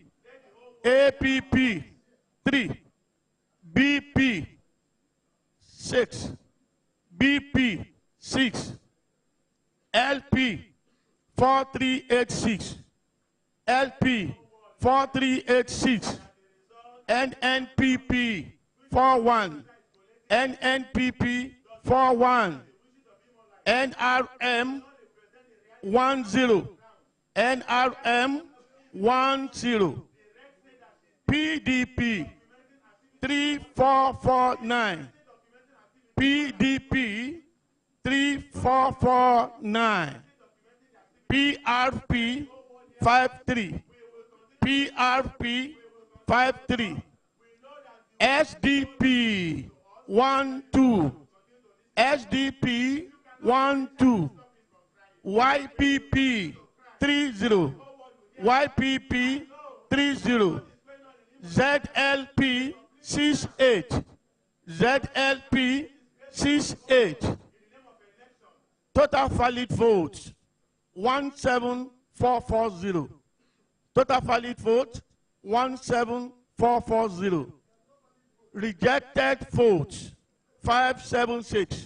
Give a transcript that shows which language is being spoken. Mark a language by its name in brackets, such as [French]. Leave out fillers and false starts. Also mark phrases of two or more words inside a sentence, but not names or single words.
[English] APP, 3. BP, 6. BP, 6. LP, 4386. LP, 4386. NNPP, 41. NNPP, 41. NRM, 10. NRM, 10. PDP, 3449. PDP, 3449. PRP, 53. PRP, 53. SDP, 12. SDP, 12. YPP, 30. YPP, 30. ZLP 68. ZLP 68. Total valid votes 17440. Total valid vote 17440. Rejected votes 576.